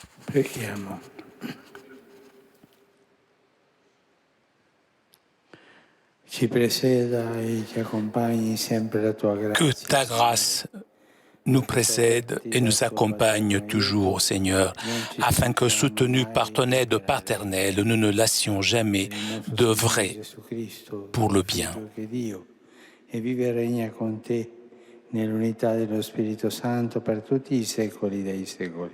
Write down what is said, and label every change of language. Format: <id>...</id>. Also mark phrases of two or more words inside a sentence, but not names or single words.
<it>Preghiamo. Ci preseda e ci accompagni sempre la tua grazia.</it> <fr>Que ta grâce nous précède et nous accompagne toujours, Seigneur, afin que, soutenus par ton aide paternelle, nous ne lassions jamais d'œuvrer pour le bien.</fr> <it>E vive e regna con te nell'unità dello Spirito Santo per tutti i secoli dei secoli.</it>